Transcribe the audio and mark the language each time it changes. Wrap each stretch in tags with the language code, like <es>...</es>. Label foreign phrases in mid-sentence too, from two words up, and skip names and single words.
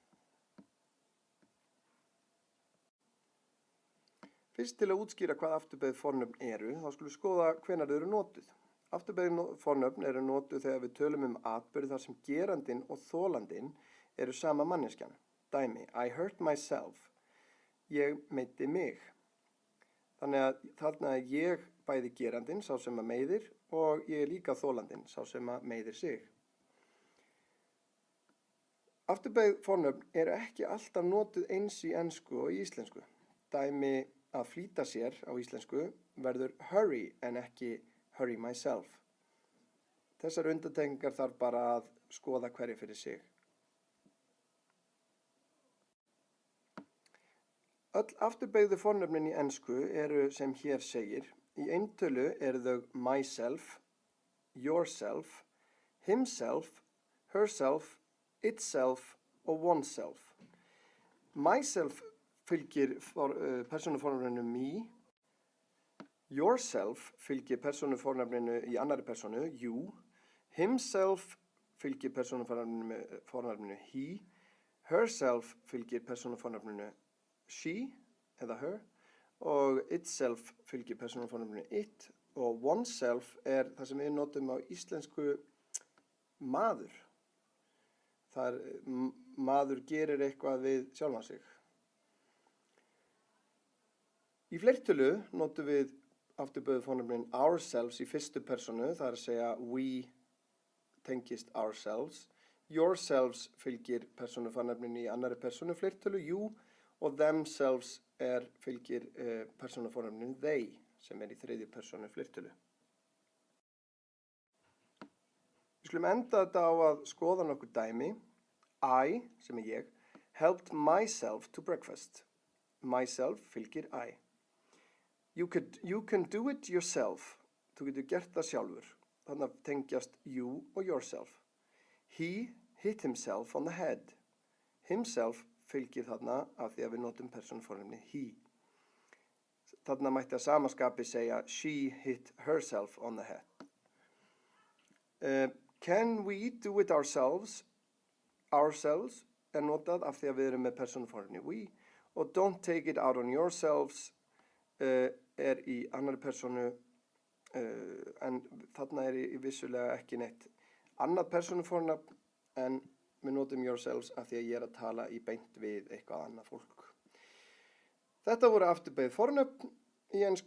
<is>Fyrst til að útskýra hvað afturbeygð fornöfn eru, þá skulum við skoða hvenær þau eru notuð. Afturbeygð fornöfn eru notuð þegar við tölum atburði þar sem gerandinn og þolandinn eru sama manneskjan. Dæmi,</is> <en>I hurt myself.</en> <is>Ég meiddi mig. Þannig að þarna er ég bæði gerandinn, sá sem að meiðir, og ég er líka þolandinn, sá sem að meiðir sig. Afturbeygð fornöfn eru ekki alltaf notuð eins í ensku og í íslensku. Dæmi að flýta sér á íslensku verður hurry en ekki</is> <en>hurry myself.</en> <is>Þessar undantekningar þarf bara að skoða hverju fyrir sig. Öll afturbeygðu fornöfnin í ensku eru sem hér segir. Í eintölu eru þau</is> <en>myself, yourself, himself, herself, itself</en> <is>og oneself. Myself fylgir persónufornafninu me, yourself fylgir persónufornafninu í annarri persónu, you, himself fylgir persónufornafninu he, herself fylgir persónufornafninu she eða her og itself fylgir persónufornafninu it og oneself er það sem við notum á íslensku maður. Það maður gerir eitthvað við sjálfan sig. Í fleirtölu notum við afturbeygðu fornöfnin ourselves í fyrstu persónu, það er að segja we tengist ourselves. Yourselves fylgir persónufornafninu í annarri persónu fleirtölu, you, og themselves fylgir persónufornafninu they, sem í þriðju persónu fleirtölu. Við skulum enda þetta á að skoða nokkur dæmi. I, sem ég,</is> <en>helped myself to breakfast.</en> <is>Myself fylgir I.</is> <en>You can do it yourself.</en> <is>Þú getur gert það sjálfur. Þannig að tengjast you og yourself.</is> <en>He hit himself on the head.</en> <is>Himself fylgir þarna af því að við notum persónufornafnið he. Þarna mætti að sama skapi segja</is> <en>she hit herself on the head. Can we do it ourselves?</en> <is>Ourselves er notað af því að við erum með persónufornafnið we og</is> <en>don't take it out on yourselves</en> <is>er í annarri persónu en þarna er í vissulega ekki neitt annað persónufornafn en við notum yourselves af því að ég er að tala í beint við eitthvað annað fólk. Þetta voru afturbeygð fornöfn í ensku.</is>